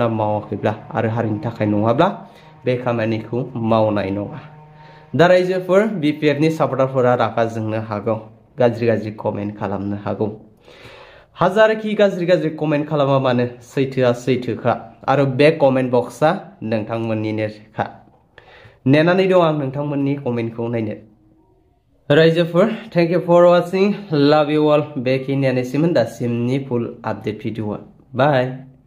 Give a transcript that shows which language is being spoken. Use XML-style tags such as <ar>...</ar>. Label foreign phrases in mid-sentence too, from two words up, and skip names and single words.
<brx>मावाखैब्ला आरो हारिनि थाखाय नङाब्ला बे खामानिखौ मावनाय नङा दा रायजोफोर बिपिएफनि सापर्टारफोरा रागा जोंनो हागौ गाज्रि गाज्रि कमेन्ट खालामनो हागौ हाजारखि गाज्रि गाज्रि कमेन्ट खालामा मानो सैथोआ सैथोखा आरो बे कमेन्ट बक्सआ नोंथांमोननिनोखा नेनानै दं आं नोंथांमोननि कमेन्टखौ नायनो रायजोफोर</brx> <en>thank you for watching love you all</en> <brx>बेखिनियानोसैमोन दासिमनि फुल आपडेट भिडिअआ बाय</brx>